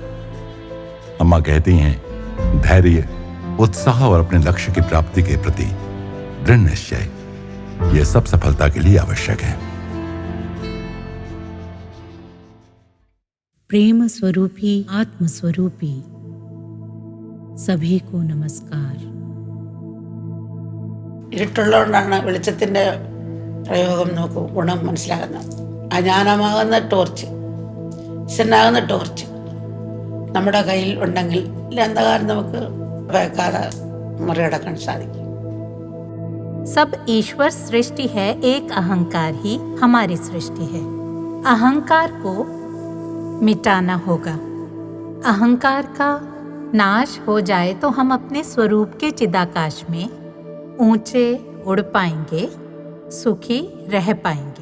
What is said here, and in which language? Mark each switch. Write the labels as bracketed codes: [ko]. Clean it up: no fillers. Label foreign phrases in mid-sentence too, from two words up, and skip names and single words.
[hi] अम्मा कहती हैं, धैर्य, उत्साह और अपने लक्ष्य की प्राप्ति के प्रति दृढ़ निश्चय, यह सब सफलता के लिए आवश्यक है। प्रेम स्वरूपी, आत्म स्वरूपी सभी को नमस्कार। [ml] ഇരുട്ടുള്ളതുകൊണ്ടാണ് വെളിച്ചത്തിൻ്റെ പ്രയോഗം നമുക്ക് ഗുണം മനസ്സിലാകുന്നത്. അജ്ഞാനമാകുന്ന ടോർച്ച്, ഈശ്വരനാകുന്ന ടോർച്ച് നമ്മുടെ കയ്യിൽ ഉണ്ടെങ്കിൽ അന്ധകാരം നമുക്ക് ഭയക്കാതെ മറികടക്കാൻ സാധിക്കും. [hi] सब ईश्वर सृष्टि है, एक अहंकार ही हमारी सृष्टि है। अहंकार को मिटाना होगा। अहंकार का नाश हो जाए तो हम अपने स्वरूप के चिदाकाश में ऊंचे उड़ पाएंगे, सुखी रह पाएंगे।